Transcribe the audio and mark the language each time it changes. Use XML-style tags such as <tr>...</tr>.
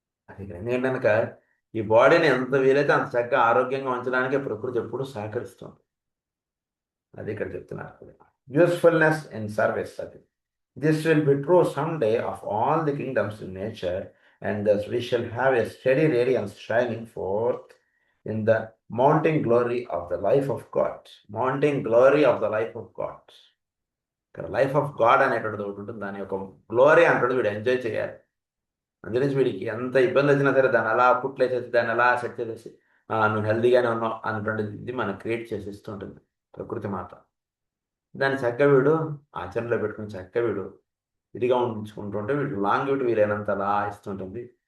<te>అది ఎందుకంటే కనుక ఈ బాడీని ఎంత వీలైతే అంత చక్కగా ఆరోగ్యంగా ఉంచడానికి ప్రకృతి ఎప్పుడు సహకరిస్తుంది. అది ఇక్కడ చెప్తున్నారు.</te> <en>Usefulness in service, అది this will be true some day of all the kingdoms in nature and thus we shall have a steady radiance shining forth in the mounting glory of the life of God. Mounting glory of the life of God.</en> <te>ఇక్కడ life of God అనేటువంటిది ఒకటి ఉంటుంది. దాని యొక్క glory అంటాడు వీడు enjoy చేయాలి. అందుకని వీడికి ఎంత ఇబ్బంది వచ్చినా సరే దాన్ని అలా పుట్లేసేసి దాన్ని అలా సెట్ చేసేసి నువ్వు హెల్దీగానే ఉన్నావు అన్నటువంటిది ఇది మనకు క్రియేట్ చేసేస్తూ ఉంటుంది ప్రకృతి మాత. దాన్ని చక్క వీడు ఆచరణలో పెట్టుకుని చక్క వీడు ఇదిగా ఉంచుకుంటుంటే వీడు లాంగ్ వీలైనంత అలా ఇస్తుంటుంది.</te>